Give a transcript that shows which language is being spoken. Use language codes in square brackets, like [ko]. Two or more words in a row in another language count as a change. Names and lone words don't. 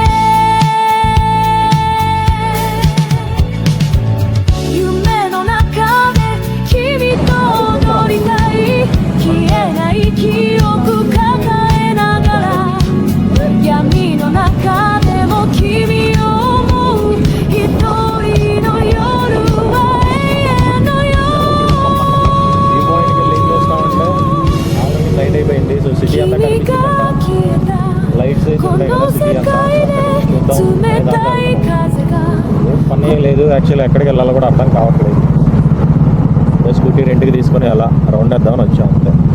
[ja] 夢の中で君と踊りたい消えない記憶抱えながら闇の中でも君を思う一人の夜は永遠のよ [te] ఈ పాయింట్కి వెళ్ళి ఏం చేస్తా ఉంటే [en] already night [te] అయిపోయింది. [en] so city [te] అంతా [ja] 君が [te] కనిపించిందంట. [ja] 消えた [te] లైట్స్ అయితే [ja] こ [te] ఉంటాయి కదా [ja] の [te] సిటీ [ja] 世 [te] అంతా. [ja] 界で [te] చూద్దాం అనే [ja] 冷 [te] దాంట్లో [ja] たい [te] వెళ్తున్నాం. [ja] 風が [te] ఏం పని ఏం లేదు యాక్చువల్లీ, ఎక్కడికి వెళ్ళాలో కూడా అర్థం కావట్లేదు. స్కూటీ రెంట్కి తీసుకొని అలా రౌండ్ వేద్దామని వచ్చాం అంతే.